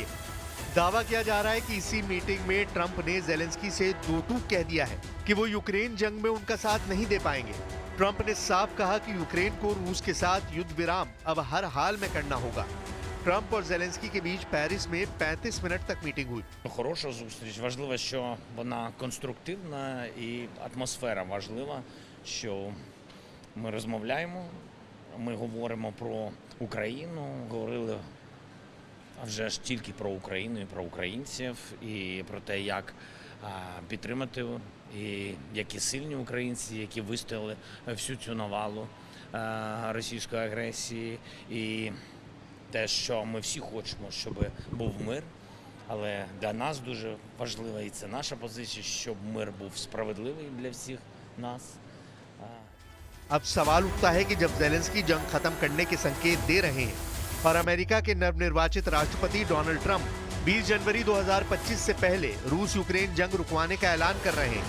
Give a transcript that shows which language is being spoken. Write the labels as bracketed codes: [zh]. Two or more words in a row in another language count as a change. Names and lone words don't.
[hi] दावा किया जा रहा है कि इसी मीटिंग में ट्रंप ने ज़ेलेंस्की से दो टूक कह दिया है कि वो यूक्रेन जंग में उनका साथ नहीं दे पाएंगे। ट्रंप ने साफ कहा कि यूक्रेन को रूस के साथ युद्ध विराम अब हर हाल में करना होगा। ट्रंप और ज़ेलेंस्की के बीच पेरिस में 35 मिनट तक मीटिंग हुई। [uk] Хороша зустріч. Важливо, що вона конструктивна і атмосфера важлива, що ми розмовляємо, ми говоримо про Україну, говорили вже ж тільки про Україну і про українців, і про те, як підтримати, і які сильні українці, які вистояли всю цю навалу російської агресії, і те, що ми всі хочемо, щоб був мир, але для нас дуже важливо, і це наша позиція, щоб мир був справедливий для всіх нас. [hi] अब सवाल उठता है कि जब ज़ेलेंस्की जंग खत्म करने के संकेत दे रहे हैं और अमेरिका के नवनिर्वाचित राष्ट्रपति डोनाल्ड ट्रंप 20 जनवरी 2025 से पहले रूस यूक्रेन जंग रुकवाने का ऐलान कर रहे हैं,